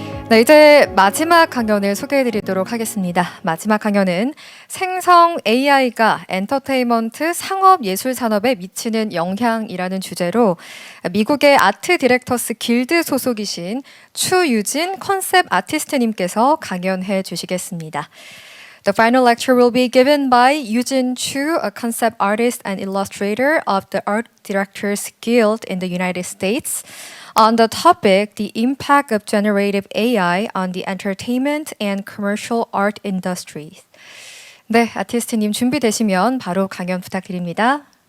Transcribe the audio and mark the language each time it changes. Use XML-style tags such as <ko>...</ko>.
<ko>네, 이제 마지막 강연을 소개해 드리도록 하겠습니다. 마지막 강연은 생성 AI가 엔터테인먼트 상업 예술 산업에 미치는 영향이라는 주제로 미국의 아트 디렉터스 길드 소속이신 추유진 컨셉 아티스트님께서 강연해 주시겠습니다.</ko> <en>The final lecture will be given by Eugene Chu, a concept artist and illustrator of the Art Directors Guild in the United States, on the topic The Impact of Generative AI on the Entertainment and Commercial Art Industry.</en> <ko>네, 아티스트님 준비되시면 바로 강연 부탁드립니다.</ko>